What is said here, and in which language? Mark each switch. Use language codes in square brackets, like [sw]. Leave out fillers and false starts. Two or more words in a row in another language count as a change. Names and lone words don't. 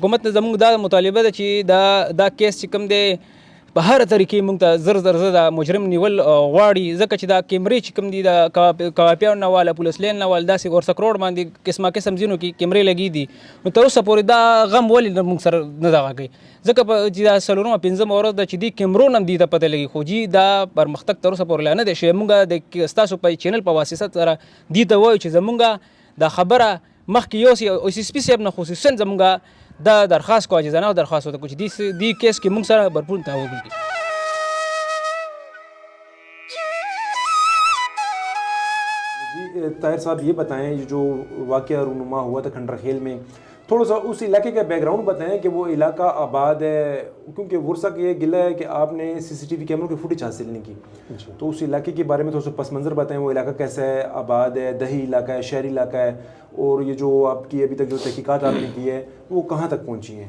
[ps] حکومت نه زمونږ دا مطالبه ده چې دا کیس چې کوم دی په هر طریقې موږ ته زر زر زر د مجرم نیول غواړي، ځکه چې دا کیمرې چې کوم دي د کوافیانو نه وال پولیس لین نه وال داسې ورسک روډ باندې قسمه قسم ځینو کې کیمرې لګي دي، نو تر اوسه پورې دا غم ولې موږ سره نه دغه کوي، ځکه چې دا څلورمه پنځمه ورځ ده چې دې کیمرو نه هم دې ته پته لګي، خو جی دا پرمختګ تر اوسه پورې لا نه دی شوی. موږ د ستاسو په چینل په واسطه سره دې ته وایو چې زمونږ دا خبره مخکې یو سی پی صاحب نه خصوصا زمونږ دا درخواست کو عاجزانه درخواست وته کو چې دې کیس کې موږ سره بھرپور تعاون وکړي. [ur] طاہر صاحب یہ بتائیں جو واقعہ رونما ہوا تھا کھنڈر خیل میں، تھوڑا سا اس علاقے کا بیک گراؤنڈ بتائیں کہ وہ علاقہ آباد ہے، کیونکہ ورثہ کا یہ گلہ ہے کہ آپ نے سی سی ٹی وی کیمروں کی فوٹیج حاصل نہیں کی، تو اس علاقے کے بارے میں تھوڑا سا پس منظر بتائیں، وہ علاقہ کیسا ہے، آباد ہے، دیہی علاقہ ہے، شہری علاقہ ہے، اور یہ جو آپ کی ابھی تک جو تحقیقات آپ نے کی ہے وہ کہاں تک پہنچی ہیں؟